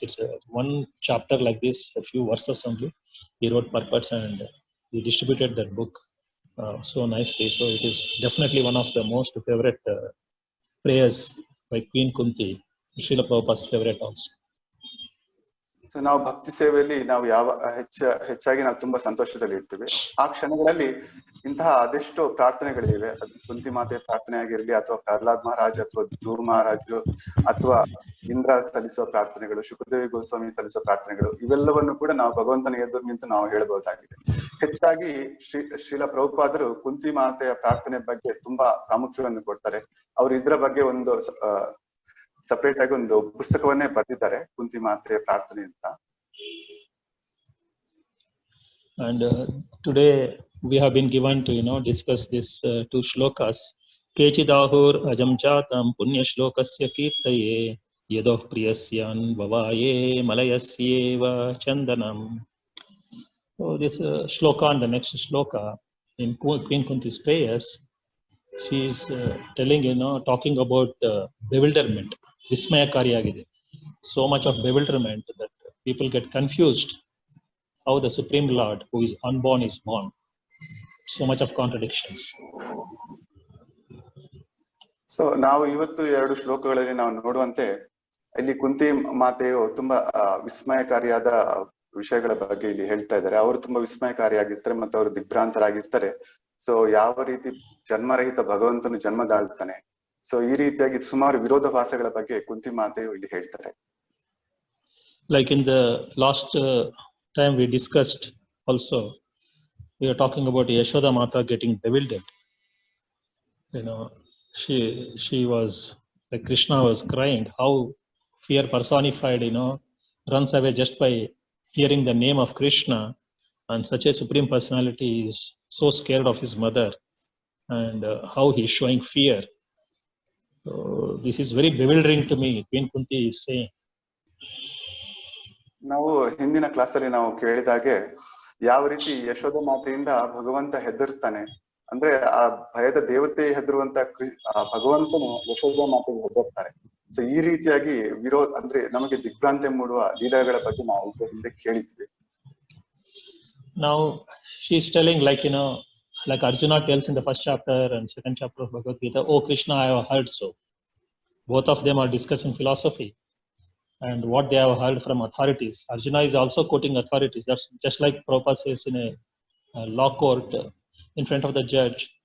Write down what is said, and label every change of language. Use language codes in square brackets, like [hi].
[en] It's one chapter like this, a few verses only. He wrote purports and he distributed that book so nicely. So it is definitely one of the most favorite prayers by Queen Kunti, Srila Prabhupada's favorite also. [kn] So ನಾವು ಭಕ್ತಿ ಸೇವೆಯಲ್ಲಿ ನಾವು ಹೆಚ್ಚಾಗಿ ನಾವು ತುಂಬಾ ಸಂತೋಷದಲ್ಲಿ ಇರ್ತೀವಿ. ಆ ಕ್ಷಣಗಳಲ್ಲಿ ಇಂತಹ ಅದೆಷ್ಟೋ ಪ್ರಾರ್ಥನೆಗಳಿವೆ. ಅದು ಕುಂತಿ ಮಾತೆ ಪ್ರಾರ್ಥನೆ ಆಗಿರ್ಲಿ ಅಥವಾ ಪ್ರಹ್ಲಾದ್ ಮಹಾರಾಜ್ ಅಥವಾ ಧ್ರುವ ಮಹಾರಾಜ್ ಅಥವಾ ಇಂದ್ರ ಸಲ್ಲಿಸುವ ಪ್ರಾರ್ಥನೆಗಳು, ಶುಕದೇವಿ ಗೋಸ್ವಾಮಿ ಸಲ್ಲಿಸುವ ಪ್ರಾರ್ಥನೆಗಳು, ಇವೆಲ್ಲವನ್ನು ಕೂಡ ನಾವು ಭಗವಂತನ ಎದುರು ನಿಂತು ನಾವು ಹೇಳ್ಬಹುದಾಗಿದೆ. ಹೆಚ್ಚಾಗಿ ಶ್ರೀಲ ಪ್ರಭುಪಾದರು ಕುಂತಿ ಮಾತೆಯ ಪ್ರಾರ್ಥನೆ ಬಗ್ಗೆ ತುಂಬಾ ಪ್ರಾಮುಖ್ಯವನ್ನು ಕೊಡ್ತಾರೆ. ಅವರು ಇದ್ರ ಬಗ್ಗೆ ಒಂದು ಸಪರೇಟ್ ಆಗಿ ಒಂದು ಪುಸ್ತಕವನ್ನೇ ಬರೆದಿದ್ದಾರೆ, ಕುಂತಿ ಮಾತೆಯ ಪ್ರಾರ್ಥನೆ ಅಂತ. [en] And today we have been given to discuss this two shlokas. [sa] Kechidahur ajam chatam punya shlokasya kirtaye yadoh priyasyan vavaye malayasyeva chandanam. [en] So this shloka and the next shloka in Queen Kunti's prayers, she is telling, talking about bewilderment. [kn] Vismayakariyagide. [en] So much of bewilderment that people get confused how the Supreme Lord, who is unborn, is born. So much of contradictions. [kn] So ನಾವು ಇವತ್ತು 2 ಶ್ಲೋಕಗಳಲ್ಲಿ ನಾವು ನೋಡುವಂತೆ ಇಲ್ಲಿ ಕುಂತಿ ಮಾತೆಯು ತುಂಬಾ ವಿಸ್ಮಯಕಾರಿಯಾದ ವಿಷಯಗಳ ಬಗ್ಗೆ ಇಲ್ಲಿ ಹೇಳ್ತಾ ಇದ್ದಾರೆ. ಅವರು ತುಂಬಾ ವಿಸ್ಮಯಕಾರಿಯಾಗಿರ್ತಾರೆ ಮತ್ತು ಅವರು ದಿಗ್ಭ್ರಾಂತರಾಗಿರ್ತಾರೆ. ಸೊ ಯಾವ ರೀತಿ ಜನ್ಮರಹಿತ ಭಗವಂತನು ಜನ್ಮದಾಳ್ತಾನೆ, ಸೊ ಈ ರೀತಿಯಾಗಿ ಸುಮಾರು ವಿರೋಧಾಭಾಸಗಳ ಬಗ್ಗೆ ಕುಂತಿ ಮಾತೆಯು ಇಲ್ಲಿ ಹೇಳ್ತಾರೆ. [en] Like in the last time we discussed also, we are talking about Yashoda Mata getting bewildered. She was, like Krishna was crying, how fear personified, runs away just by hearing the name of Krishna, and such a supreme personality is so scared of his mother, and how he is showing fear. So this is very bewildering to me, Queen Kunti is saying. [kn] ನಾವು ಹಿಂದಿನ ಕ್ಲಾಸಲ್ಲಿ ನಾವು ಕೇಳಿದಾಗೆ ಯಾವ ರೀತಿ ಯಶೋಧ ಮಾತೆಯಿಂದ ಭಗವಂತ ಹೆದರ್ತಾನೆ, ಅಂದ್ರೆ ಆ ಭಯದ ದೇವತೆ ಹೆದರುವಂತ ಭಗವಂತನು ಯಶೋಧ ಮಾತೆಗೆ ಹೆದರ್ತಾರೆ. ಸೊ ಈ ರೀತಿಯಾಗಿ ಅಂದ್ರೆ ನಮಗೆ ದಿಗ್ಭ್ರಾಂತಿ ಮೂಡುವ ಲೀಲೆಗಳ ಬಗ್ಗೆ ನಾವು ಹಿಂದೆ ಕೇಳಿದ್ವಿ. [en] Now she is telling, like Arjuna tells in the first chapter and second chapter of Bhagavad Gita, "Oh Krishna, I have heard so." Both of them are discussing philosophy and what they have heard from authorities. Arjuna is also quoting authorities. That's just like Prabhupada says in a law court in front of the judge.